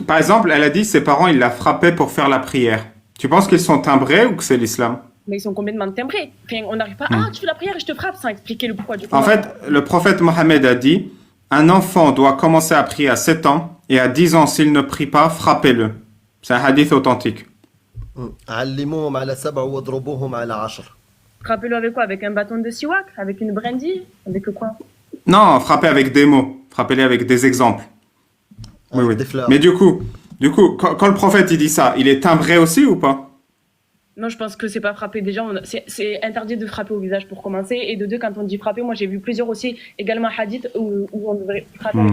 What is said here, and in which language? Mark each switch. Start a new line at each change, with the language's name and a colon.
French: Par exemple, elle a dit ses parents, ils la frappaient pour faire la prière. Tu penses qu'ils sont timbrés ou que c'est l'islam? Mais ils sont complètement timbrés. Enfin, on n'arrive pas, Hmm. ah, tu fais la prière et je te frappe, sans expliquer le pourquoi du En comment. fait, le prophète Mohammed a dit, un enfant doit commencer à prier à 7 ans et à 10 ans, s'il ne prie pas, frappez-le. C'est un hadith authentique.
Arabic: علموهم على سبع واضربوهم على 10.
French: Frappez-le avec quoi? Avec un bâton de siwak? Avec une brindille? Avec quoi? Non, frappez avec des mots. Frappez-les avec des exemples. Oui, Avec oui. des Mais fleurs. du coup, quand le prophète il dit ça, il est timbré aussi ou pas? Non, je pense que c'est pas frapper. Déjà, c'est interdit de frapper au visage pour commencer. Et de deux, quand on dit frapper, moi j'ai vu plusieurs aussi, également hadith, où on devrait frapper avec